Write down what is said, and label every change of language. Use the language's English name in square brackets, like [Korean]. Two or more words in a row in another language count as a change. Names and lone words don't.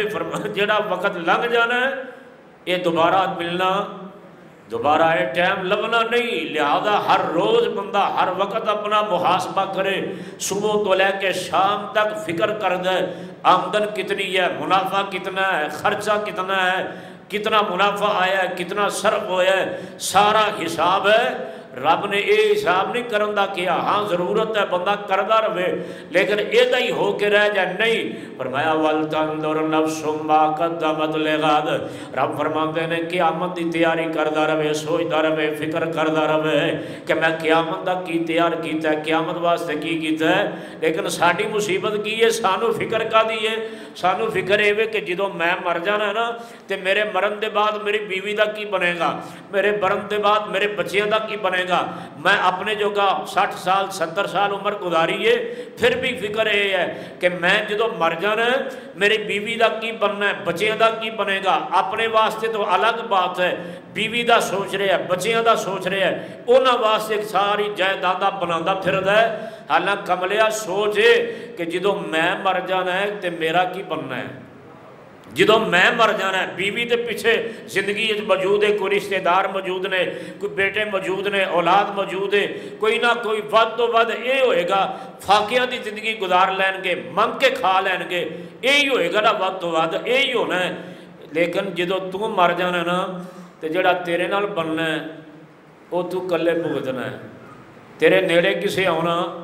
[Punjabi] جڑا وقت لنگ جانا ہے یہ دوبارہ ملنا دوبارہ یہ ٹائم لبنا نہیں لہذا ہر روز بندہ ہر وقت اپنا محاسبہ کرے صبح تو لے کے شام تک فکر کر دے آمدن کتنی ہے منافع کتنا ہے خرچہ کتنا ہے کتنا منافع آیا ہے کتنا صرف ہوا ہے سارا حساب ہے رب نے یہ حساب نہیں کرن دا کیا ہاں ضرورت ہے بندہ کردہ رہے لیکن یہ ہی ہو کے رہ جائے نہیں فرمایا [Arabic] وَلْتَنْظُرْ نَفْسٌ مَا قَدَّمَتْ لِغَدٍ [Punjabi] رب فرماتے ہیں قیامت دی تیاری کردہ رہے سوچدہ رہے فکر کردہ رہے کہ میں قیامت دا کی تیار کیتا ہے قیامت واسطے کی کیتا ہے لیکن ساڑی مصیبت کی ہے سانو فکر کا دیئے سانو فکر ہے کہ جدو میں مر جانا ہے نا تے میرے مرن دے بعد میری بیوی دا کی بنے گا میرے مرن دے بعد میرے بچیاں دا کی بنے گا میں اپنے جو کا 60 سال 70 سال عمر گزاری ہے پھر بھی فکر یہ ہے کہ میں جدو مر جانا ہے میری بیوی دا کی بننا ہے بچیاں دا کی بنے گا اپنے واسطے تو الگ بات ہے بیوی دا سوچ رہے ہیں بچیاں دا سوچ رہے ہیں انہاں واسطے ایک ساری جائیداداں بناندہ پھردا ہے حالانکہ کملیا سوچے کہ جدو میں مر جانا ہے تے میرا کی بننا ہے جدو میں مر جانا ہے بیوی دے پیچھے زندگی موجود ہے کوئی رشتہ دار موجود نے کوئی بیٹے موجود نے اولاد موجود ہے کوئی نہ کوئی ود تو ود یہ ہوئے گا فاقیہ دی زندگی گزار لین گے منگ کے کھا لین گے یہی ہوئے گا نا ود تو ود یہی ہونا ہے لیکن جدو تو مر جانا ہے نا تو جڑا تیرے نال بننا ہے وہ تو کلے بھگتنا ہے تیرے نیڑے کسے آنا